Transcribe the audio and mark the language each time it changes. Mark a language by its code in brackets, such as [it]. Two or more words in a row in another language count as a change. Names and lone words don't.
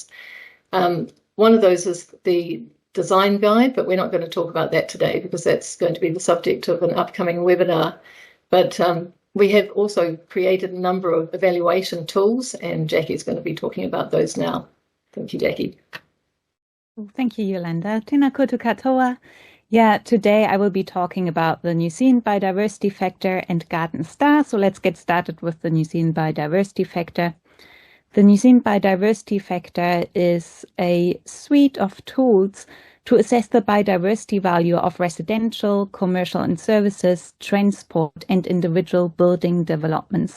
[en] One of those is the design guide, but we're not going to talk about that today because that's going to be the subject of an upcoming webinar. But we have also created a number of evaluation tools, and Jacqui's going to be talking about those now. Thank you, Jacqui. Thank you, Yolanda. [mi] Tēnā koutou katoa. [en] Yeah, today I will be talking about the New Zealand Biodiversity Factor and Garden Star. So let's get started with the New Zealand Biodiversity Factor. The New Zealand Biodiversity Factor is a suite of tools to assess the biodiversity value of residential, commercial and services, transport and individual building developments.